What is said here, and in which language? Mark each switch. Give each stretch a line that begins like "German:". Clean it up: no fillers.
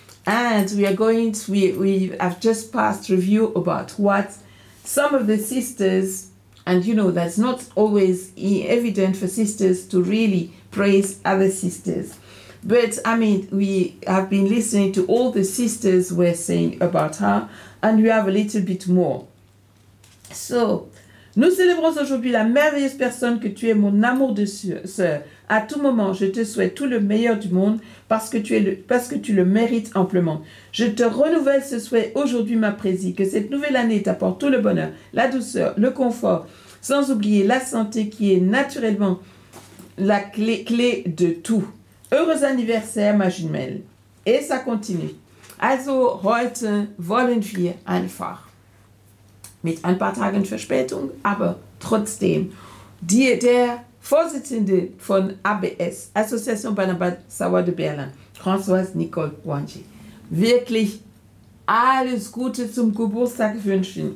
English: And we have just passed review about what some of the sisters, and you know that's not always evident for sisters to really praise other sisters. But I mean, we have been listening to all the sisters were saying about her, and we have a little bit more.
French: So, nous célébrons aujourd'hui la merveilleuse personne que tu es, mon amour de sœur. À tout moment, je te souhaite tout le meilleur du monde parce que tu le mérites amplement. Je te renouvelle ce souhait aujourd'hui, ma présie, que cette nouvelle année t'apporte tout le bonheur, la douceur, le confort, sans oublier la santé qui est naturellement la clé de tout. Heureux anniversaire, ma jumelle. Et ça continue.
German: Also, heute wollen wir einfach. Mit ein paar Tagen Verspätung, aber trotzdem. Der Vorsitzende von ABS, Association Banaba Sawa de Berlin, Françoise Nicole Wanchi, wirklich alles Gute zum Geburtstag wünschen.